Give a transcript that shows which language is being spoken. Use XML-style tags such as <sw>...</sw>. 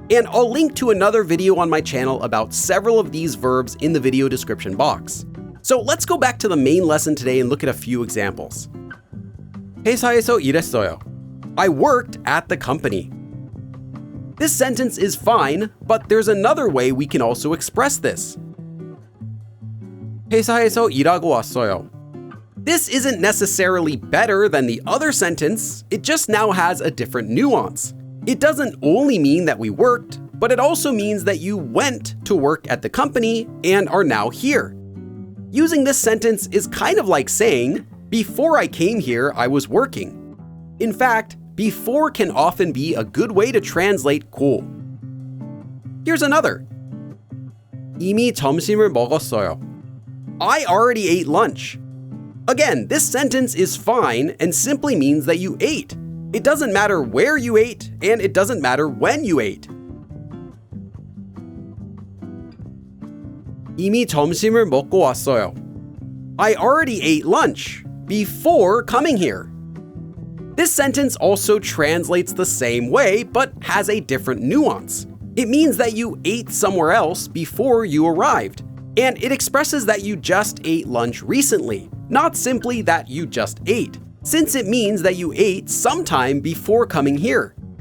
<en>And I'll link to another video on my channel about several of these verbs in the video description box. So let's go back to the main lesson today and look at a few examples.</en> <ko>회사에서 일했어요.</ko> <en>I worked at the company. This sentence is fine, but there's another way we can also express this.</en> <ko>회사에서 일하고 왔어요.</ko> <en>This isn't necessarily better than the other sentence, it just now has a different nuance. It doesn't only mean that we worked, but it also means that you went to work at the company and are now here. Using this sentence is kind of like saying, before I came here, I was working. In fact, before can often be a good way to translate 고. Here's another.</en> <ko>이미 점심을 먹었어요.</ko> <en>I already ate lunch. Again, this sentence is fine and simply means that you ate. It doesn't matter where you ate, and it doesn't matter when you ate.</en> <ko>이미 점심을 먹고 왔어요.</ko> <en>I already ate lunch before coming here. This sentence also translates the same way, but has a different nuance. It means that you ate somewhere else before you arrived, and it expresses that you just ate lunch recently, not simply that you just ate, since it means that you ate sometime before coming here.</en>